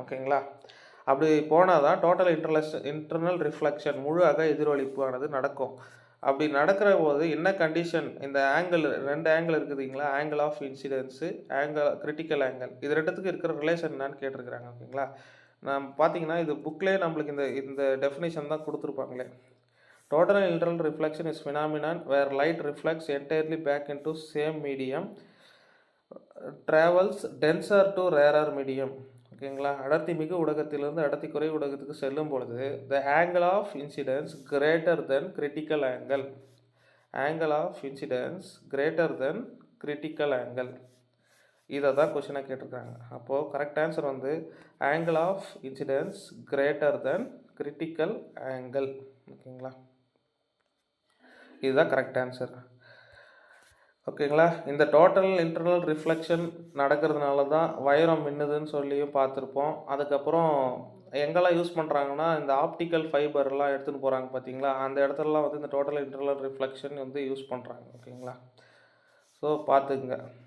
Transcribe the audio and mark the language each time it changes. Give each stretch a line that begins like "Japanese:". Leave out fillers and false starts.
Tamil: ஓகேங்களா, அப்படி போனால் தான் டோட்டல் இன்டர்னல் ரிஃப்ளெக்ஷன் முழு அக எதிரொலிப்பு ஆனது நடக்கும். அப்படி நடக்கிற போது என்ன கண்டிஷன்? இந்த ஆங்கிள் 2 ஆங்கிள் இருக்குதுங்களா, ஆங்கிள் ஆஃப் இன்சிடென்ஸு, கிரிட்டிக்கல் ஆங்கிள், இது ரெண்டுத்துக்கு இருக்கிற ரிலேஷன் என்னன்னு கேட்டிருக்கிறாங்க. ஓகேங்களா, நான் பார்த்தீங்கன்னா இது புக்லேயே நம்மளுக்கு இந்த டெஃபினேஷன் தான் கொடுத்துருப்பாங்களே.
English: Total internal reflection is phenomenon where light reflects entirely back into same medium, travels denser to rarer medium.
Tamil: ஓகேங்களா, அடர்த்தி மிகு ஊடகத்திலிருந்து அடர்த்தி குறை ஊடகத்துக்கு செல்லும் பொழுது
English: the angle of incidence greater than critical angle. angle of incidence greater than critical angle.
Tamil: இதை தான் கொஸ்டினாக கேட்டிருக்காங்க. அப்போது கரெக்ட் ஆன்சர் வந்து
English: angle of incidence greater than critical angle.
Tamil: ஓகேங்களா, இதுதான் கரெக்ட் ஆன்சர். ஓகேங்களா. இந்த டோட்டல் இன்டர்னல் ரிஃப்ளெக்ஷன் நடக்கிறதுனால தான் வைரம் மின்னுதுன்னு சொல்லியும் பார்த்துருப்போம். அதுக்கப்புறம் எங்கெல்லாம் யூஸ் பண்ணுறாங்கன்னா, இந்த ஆப்டிக்கல் ஃபைபர்லாம் எடுத்துகிட்டு போகிறாங்க பார்த்தீங்களா, அந்த இடத்துலலாம் வந்து இந்த டோட்டல் இன்டர்னல் ரிஃப்ளெக்ஷன் வந்து யூஸ் பண்ணுறாங்க. ஓகேங்களா. ஸோ பார்த்துக்குங்க.